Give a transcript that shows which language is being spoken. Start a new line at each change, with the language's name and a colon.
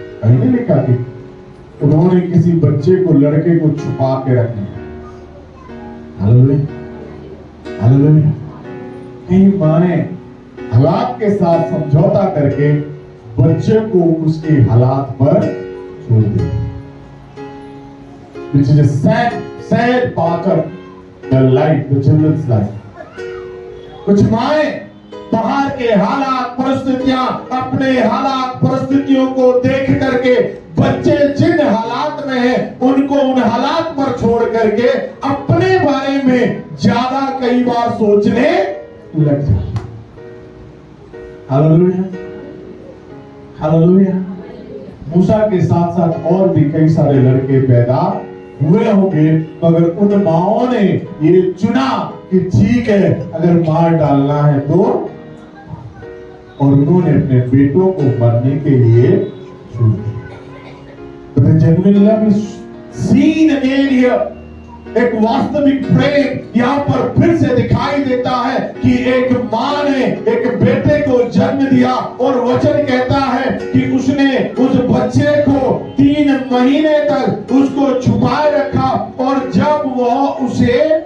Hindi: कहीं नहीं लिखा कि उन्होंने किसी बच्चे को, लड़के को छुपा के रख दिया। Hallelujah, hallelujah. कई मां ने हालात के साथ समझौता करके बच्चे को उसके हालात पर छोड़ दिया।
English: Which is a sad part of the life, the children's life.
Hindi: कुछ माएं बाहर के हालात, परिस्थितियां, अपने हालात, परिस्थितियों को देख करके बच्चे जिन हालात में है उनको उन हालात पर छोड़ करके अपने बारे में ज्यादा कई बार सोचने लग जाते। Hallelujah, hallelujah. मूसा के साथ साथ और भी कई सारे लड़के पैदा हुए होंगे, मगर उन माओं ने ये चुना कि ठीक है, अगर मार डालना है तो, और उन्होंने अपने बेटों को मरने के लिए छोड़ दिया।
English: The genuine love is seen again here.
Hindi: एक वास्तविक प्रेम यहाँ पर फिर से दिखाई देता है कि एक माँ ने एक बेटे को जन्म दिया, और वचन कहता है कि उसने उस बच्चे को 3 महीने तक उसको छुपाए रखा, और जब वह उसे